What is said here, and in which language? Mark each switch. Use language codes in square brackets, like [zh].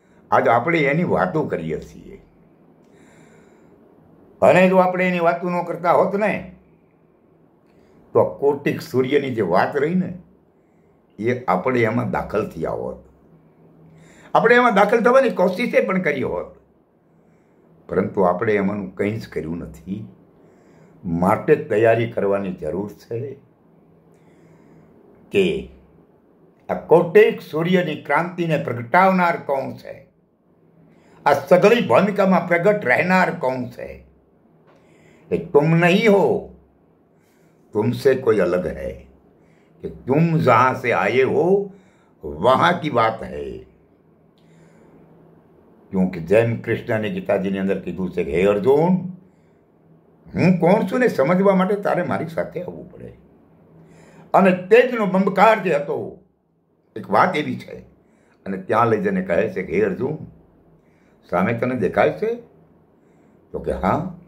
[gu] આજ આપણે એની વાતો કરીએ છીએ, અને જો આપણે એની વાતો ન કરતા હોત ને તો કોટિક સૂર્યની જે વાત રહી ને એ આપણે એમાં દાખલ થયા હોત, આપણે એમાં દાખલ થવાની કોશિશે પણ કરી હોત, પરંતુ આપણે એમાંનું કંઈ જ કર્યું નથી. માટે તૈયારી કરવાની જરૂર છે કે આ કોટિક સૂર્યની ક્રાંતિને પ્રગટાવનાર કોણ છે, આ સઘળી ભૂમિકામાં પ્રગટ રહેનાર કોણ છે? [hi] એ तुम नहीं हो, तुमसे कोई अलग है, कि तुम जहां से आए हो वहां की बात है. क्योंकि जैन कृष्ण ने [gu] गीताजी ની અંદર કીધું છે કે હે અર્જુન, હું કોણ છું ને સમજવા માટે તારે મારી સાથે આવવું પડે. અને તેજનો બંબકાર જે હતો, એક વાત એવી છે, અને ત્યાં લઈ જઈને કહે છે કે હે અર્જુન, સામે તને દેખાય છે? તો કે હા.